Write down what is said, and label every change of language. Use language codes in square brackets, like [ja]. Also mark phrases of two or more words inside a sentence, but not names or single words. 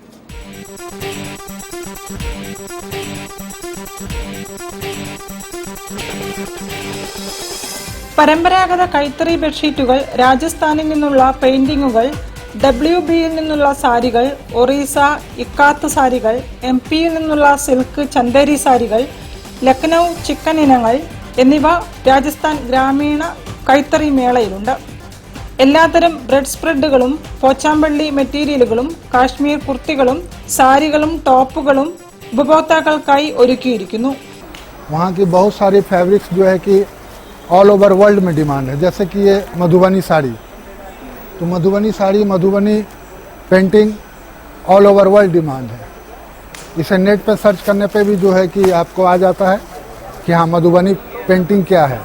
[ml] പരമ്പരാഗത കൈത്തറി ബെഡ്ഷീറ്റുകൾ, രാജസ്ഥാനിൽ നിന്നുള്ള പെയിന്റിംഗുകൾ, WBയിൽ നിന്നുള്ള സാരികൾ, ഒറീസ ഇക്കാത്ത് സാരികൾ, MP-യിൽ നിന്നുള്ള സിൽക്ക് ചന്ദേരി സാരികൾ, ലക്നൌ ചിക്കൻ ഇനങ്ങൾ എന്നിവ രാജസ്ഥാൻ ഗ്രാമീണ കൈത്തറി മേളയിലുണ്ട്. എല്ലാത്തരം ബ്രെഡ് സ്പ്രെഡുകളും പോച്ചാമ്പള്ളി മെറ്റീരിയലുകളും കാശ്മീർ കുർത്തികളും സാരികളും ടോപ്പുകളും ഉപഭോക്താക്കൾക്കായി ഒരുക്കിയിരിക്കുന്നു. [hi] वहाँ की बहुत सारी फैब्रिक्स जो है कि [en] all over world [hi] में डिमांड है. जैसे कि ये मधुबनी साड़ी, तो मधुबनी साड़ी, मधुबनी पेंटिंग [en] all over world [hi] डिमांड है. इसे नेट पे सर्च करने पे भी जो है कि आपको आ जाता है कि हाँ मधुबनी पेंटिंग क्या है.